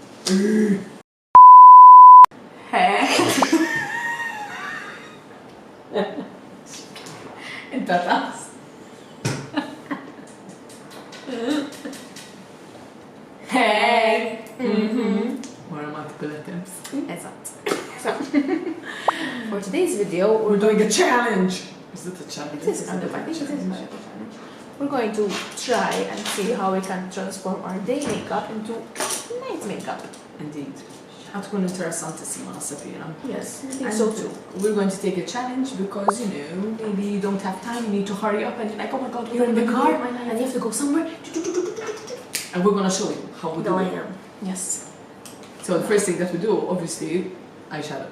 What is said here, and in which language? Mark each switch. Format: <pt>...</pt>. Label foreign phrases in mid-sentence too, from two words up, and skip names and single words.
<mt>Inta tas.</mt> <en>Hey! Wara multiple attempts. Eżatt. So, for today's video, We're doing a challenge! Is it a challenge? This is kind of, I think it is kind of a challenge. We're going to try and see how we can transform our day makeup into night makeup. Indeed.</en> <mt>ħatkun interessantissima naħseb jiena.</mt> <en>Yes, I think And so too. we're going to take a challenge because, you know, maybe you don't have time, you need to hurry up and you're like, oh my god, you're in the car and you have to go somewhere. and we're going to show you how we do it. Yes. So the first thing that we do, obviously, eyeshadow.</en>